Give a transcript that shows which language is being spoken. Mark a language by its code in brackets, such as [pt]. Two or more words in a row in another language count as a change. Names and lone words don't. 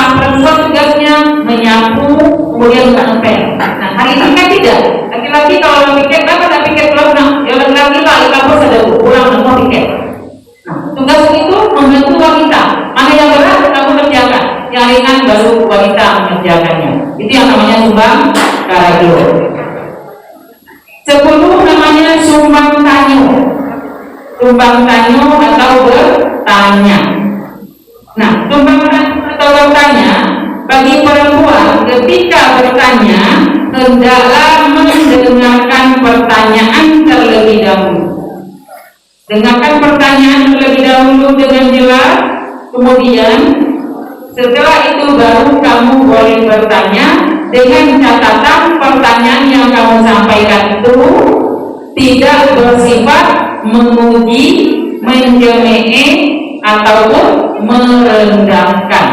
[id] Perempuan tugasnya menyapu, kemudian ngepel. Nah, hari ini kan tidak. Laki-laki kalau piket, apa ada piket kelas? Nah, ya laki-laki lah, kampus ada pulang semua piket. Nah, tugas itu membantu wanita. Mana yang berat kamu kerjakan, yang ringan baru wanita mengerjakannya. Itu yang namanya [min] sumbang karajo. [id] 10 namanya [min] sumbang tanyo. Sumbang tanyo [id] atau bertanya. Nah, [min] sumbang tanyo [id] atau bertanya bagi perempuan ketika bertanya hendaklah mendengarkan pertanyaan terlebih dahulu. Dengarkan pertanyaan terlebih dahulu dengan jelas, kemudian setelah itu baru kamu boleh bertanya dengan catatan pertanyaan yang kamu sampaikan itu tidak bersifat menguji, menjemeh ataupun merendahkan.